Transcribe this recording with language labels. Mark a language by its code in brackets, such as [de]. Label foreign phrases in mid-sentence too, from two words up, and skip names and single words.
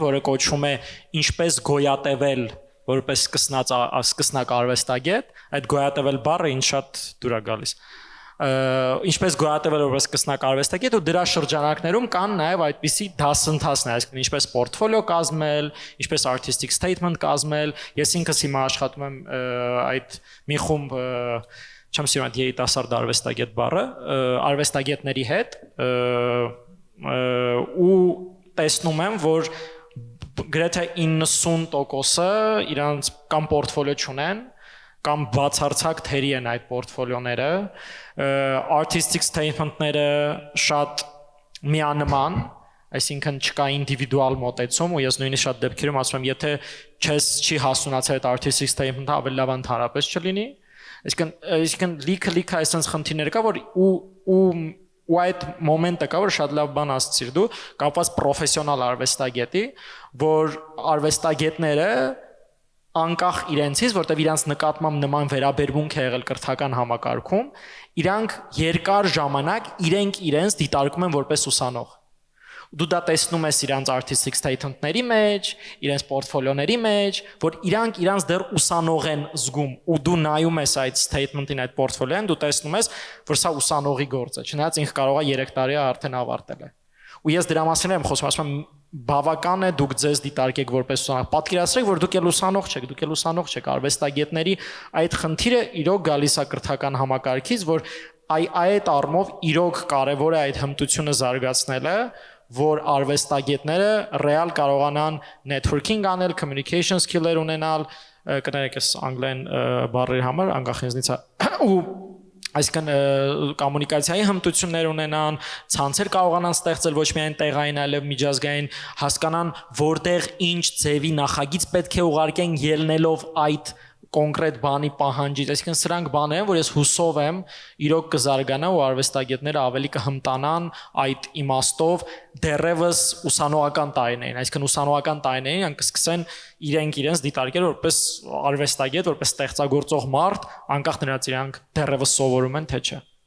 [hy] որը կոչվում է ինչպես գոյատևել որպես սկսնակ արվեստագետ, այդ գոյատևել բառը ինձ շատ դուր է գալիս։ Ինչպես գոյատևել որպես սկսնակ արվեստագետ ու դրա շրջանակներում կան նաև այդպիսի դասընթացներ, այսինքն ինչպես պորտֆոլիո կազմել, ինչպես [en] artistic statement [hy] կազմել, ես ինքս հիմա աշխատում եմ այդ մի խումբ չեմ սիրում այդ երիտասարդ արվեստագետ բառը, արվեստագետների հետ ու տեսնում եմ, որ գրեթե 90%-ը իրանց կամ պորտֆոլիո չունեն, կամ բացարձակ թերի են այդ պորտֆոլիոները, [en] artistic statement- [hy] ները շատ միանման, այսինքն չկա ինդիվիդուալ մոտեցում ու ես նույնիսկ շատ դեպքերում ասում եմ, եթե չես չի հասունացել այդ [en] artistic statement- [hy] ը ավելի լավ ընդհանրապես չլինի, այսինքն լիքը այսպես խնդիրներ կա, որ ու այդ մոմենտը կա, որ շատ լավ բան ասացիր դու, կապված պրոֆեսիոնալ արվեստագետի, որ արվեստագետները անկախ իրենցից, որտեղ իրանց նկատմամբ նման վերաբերմունք է եղել կրթական համակարգում, իրանք երկար ժամանակ իրենց դիտարկում են որպես ուսանող։ Դու դա տեսնում ես իրանց [en] artistic statement- [hy] ների մեջ, իրենց պորտֆոլիոների մեջ, որ իրանք դեռ ուսանող են զգում, ու դու նայում ես այդ statement-ին, այդ պորտֆոլիոն, դու տեսնում ես, որ սա ուսանողի գործ է, չնայած ինքը կարող է 3 տարի արդեն ավարտել է։ Ու ես դրա մասին եմ խոսում, ասում եմ, բավական է դուք ձեզ դիտարկեք որպես ուսանող։ Պատկերացրեք, որ դուք էլ ուսանող չեք, արվեստագետների այդ խնդիրը իրոք գալիս է կրթական համակարգից, որ այդ առումով իրոք կարևոր է այդ հմտությունը զարգացնելը, որ արվեստագետները ռեալ կարողանան networking անել, [en] communication skill- [hy] եր ունենալ, կներեք ես անգլերեն բառերի համար, անկախ ինձնից ու այսինքն կոմունիկացիայի հմտություններ ունենան, ցանցեր կարողանան ստեղծել ոչ միայն տեղային, այլև միջազգային, հասկանան որտեղ ինչ ձևի նախագիծ պետք է ուղարկեն ելնելով այդ կոնկրետ բանի պահանջից, այսինքն սրանք բաներ են, որ ես հուսով եմ իրոք կզարգանա ու արվեստագետները ավելի կհմտանան այդ իմաստով դեռևս ուսանողական տարիներին, այսինքն ուսանողական տարիներին կսկսեն իրենց դիտարկել որպես արվեստագետ, որպես ստեղծագործող մարդ, անկախ նրանից իրանք դեռևս սովորում են թե չէ։